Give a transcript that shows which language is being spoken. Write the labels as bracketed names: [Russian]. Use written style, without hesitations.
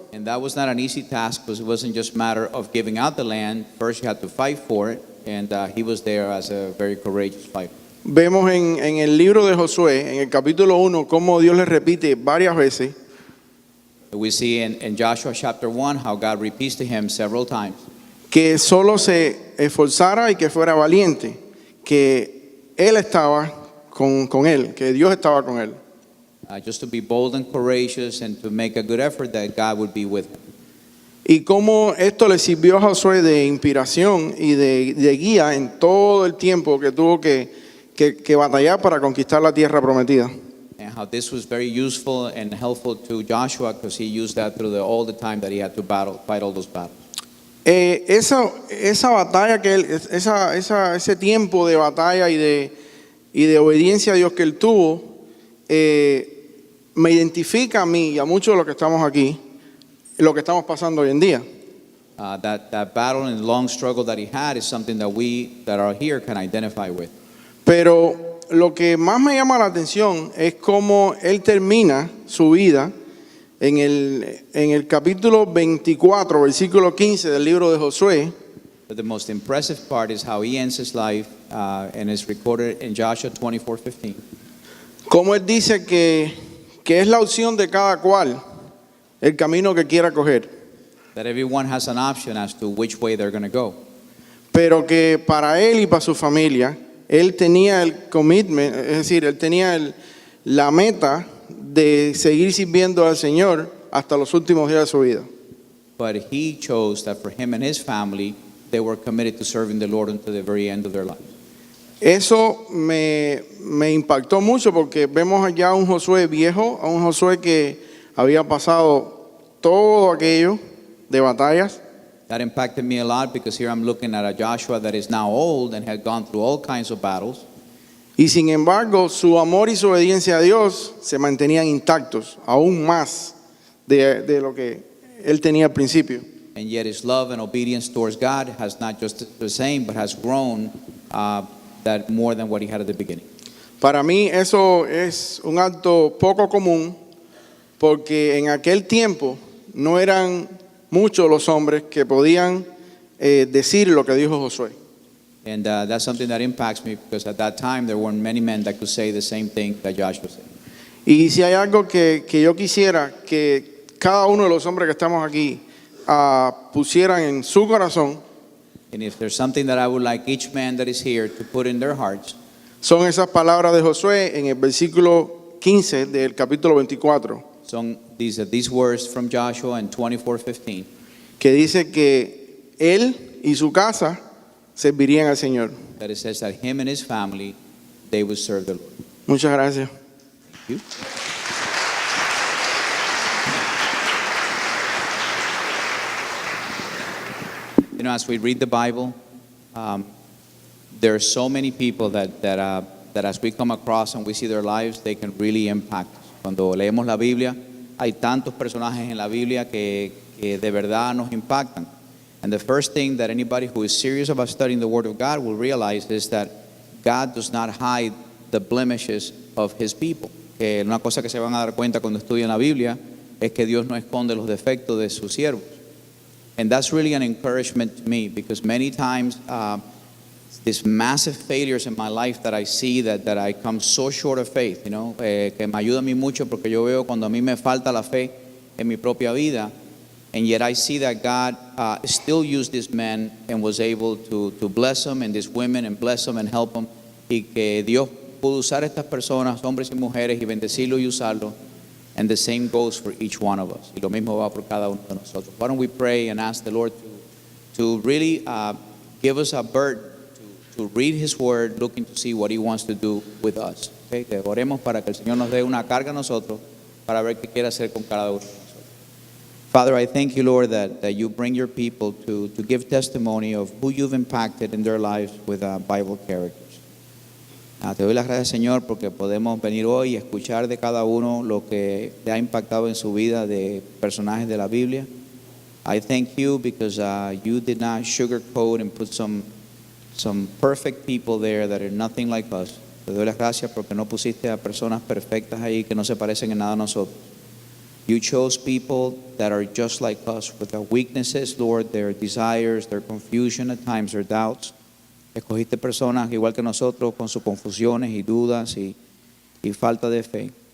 [English] And that was not an easy task because it wasn't just a matter of giving out the land. First you had to fight for it, and he was there as a very courageous fighter. [Spanish] Vemos en el libro de Josué, en el capítulo 1, cómo Dios le repite varias veces [English] We see in Joshua chapter 1 how God repeats to him several times [Spanish] que solo se esforzara y que fuera valiente, que él estaba con él, que Dios estaba con él. [English] just to be bold and courageous and to make a good effort that God would be with him. [Spanish] Y cómo esto le sirvió a Josué de inspiración y de guía en todo el tiempo que tuvo que batallar para conquistar la tierra prometida. [English] and how this was very useful and helpful to Joshua because he used that through all the time that he had to fight all those battles. [Spanish] Esa batalla que él, ese tiempo de batalla y de obediencia a Dios que él tuvo, me identifica a mí y a muchos de los que estamos aquí, lo que estamos pasando hoy en día. [English] That battle and long struggle that he had is something that we that are here can identify with. [Spanish] Pero lo que más me llama la atención es cómo él termina su vida en el capítulo 24, versículo 15 del libro de Josué. [English] But the most impressive part is how he ends his life, and is recorded in Joshua 24:15. [Spanish] Cómo él dice que es la opción de cada cual el camino que quiera coger. [English] That everyone has an option as to which way they're going to go. [Spanish] Pero que para él y para su familia, él tenía el commitment, es decir, él tenía la meta de seguir sirviendo al Señor hasta los últimos días de su vida. [English] But he chose that for him and his family, they were committed to serving the Lord until the very end of their lives. [Spanish] Eso me impactó mucho porque vemos allá a un Josué viejo, a un Josué que había pasado todo aquello de batallas. [English] That impacted me a lot because here I'm looking at a Joshua that is now old and had gone through all kinds of battles. [Spanish] Y sin embargo, su amor y su obediencia a Dios se mantenían intactos, aún más de lo que él tenía al principio. [English] And yet his love and obedience towards God has not just the same, but has grown that more than what he had at the beginning. [Spanish] Para mí eso es un acto poco común porque en aquel tiempo no eran muchos los hombres que podían decir lo que dijo Josué. [English] And that's something that impacts me because at that time there weren't many men that could say the same thing that Joshua said. [Spanish] Y si hay algo que yo quisiera que cada uno de los hombres que estamos aquí pusieran en su corazón, [English] And if there's something that I would like each man that is here to put in their hearts, [Spanish] son esas palabras de Josué en el versículo 15 del capítulo 24, [English] son these words from Joshua in 24:15, [Spanish] que dice que él y su casa servirían al Señor. [English] that it says that him and his family, they would serve the Lord. [Spanish] Muchas gracias. [English] Thank you. You know, as we read the Bible, there are so many people that as we come across and we see their lives, they can really impact us. [Spanish] Cuando leemos la Biblia, hay tantos personajes en la Biblia que de verdad nos impactan. [English] And the first thing that anybody who is serious about studying the Word of God will realize is that God does not hide the blemishes of His people. [Spanish] Que una cosa que se van a dar cuenta cuando estudian la Biblia es que Dios no esconde los defectos de sus siervos. [English] And that's really an encouragement to me because many times these massive failures in my life that I see that I come so short of faith, you know, [Spanish] que me ayuda a mí mucho porque yo veo cuando a mí me falta la fe en mi propia vida, [English] and yet I see that God still used these men and was able to bless them and these women and bless them and help them, [Spanish] y que Dios pudo usar estas personas, hombres y mujeres, y bendecirlos y usarlos. [English] And the same goes for each one of us. [Spanish] Y lo mismo va por cada uno de nosotros. [English] Why don't we pray and ask the Lord to really give us a burden to read His Word, looking to see what He wants to do with us. Okay? [Spanish] Que oremos para que el Señor nos dé una carga a nosotros para ver qué quiere hacer con cada uno de nosotros. [English] Father, I thank you, Lord, that you bring your people to give testimony of who you've impacted in their lives with Bible characters. [Spanish] Te doy las gracias, Señor, porque podemos venir hoy y escuchar de cada uno lo que te ha impactado en su vida de personajes de la Biblia. [English] I thank you because you did not sugarcoat and put some perfect people there that are nothing like us. [Spanish] Te doy las gracias porque no pusiste a personas perfectas ahí que no se parecen en nada a nosotros. [English] You chose people that are just like us with their weaknesses, Lord, their desires, their confusion at times, their doubts. [Spanish] Escogiste personas igual que nosotros con sus confusiones y dudas y falta de fe.